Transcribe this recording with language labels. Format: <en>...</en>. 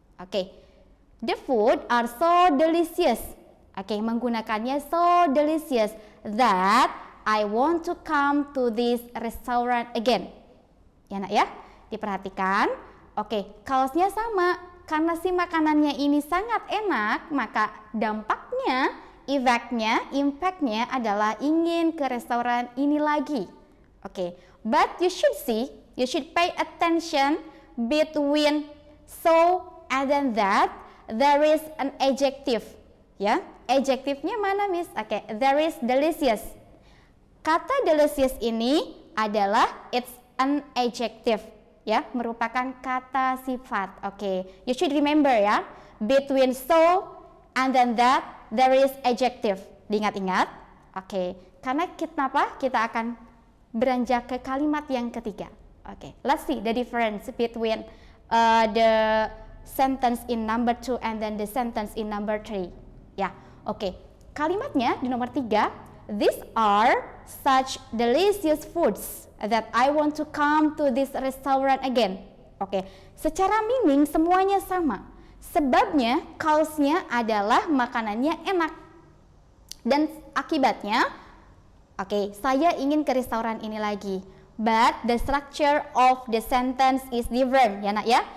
<en>The food are so delicious.</en> <id>Menggunakannya</id> <en>so delicious that I want to come to this restaurant again.</en> <id>Ya nak ya, diperhatikan. Cause-nya sama. Karena si makanannya ini sangat enak, maka dampaknya, effect-nya, impact-nya adalah ingin ke restoran ini lagi.</id> <en>But you should pay attention between so and then that. There is an adjective, ya.</en> <id>Adjektifnya mana, Miss?</id> <en>There is delicious.</en> <id>Kata delicious ini adalah</id> <en>it's an adjective,</en> <id>ya, merupakan kata sifat.</id> <en>You should remember ya, between so and then that there is adjective.</en> <id>Diingat-ingat. Karena kenapa? Kita akan beranjak ke kalimat yang ketiga.</id> <en>Oke, let's see the difference between the sentence in number 2 and then the sentence in number 3. Ya, oke.</en> <id>Kalimatnya di nomor 3,</id> <en>these are such delicious foods that I want to come to this restaurant again.</en> <id>Oke, secara meaning semuanya sama. Sebabnya, cause-nya adalah makanannya enak. Dan akibatnya, oke, saya ingin ke restoran ini lagi.</id> <en>But the structure of the sentence is different,</en> <id>ya nak ya.</id>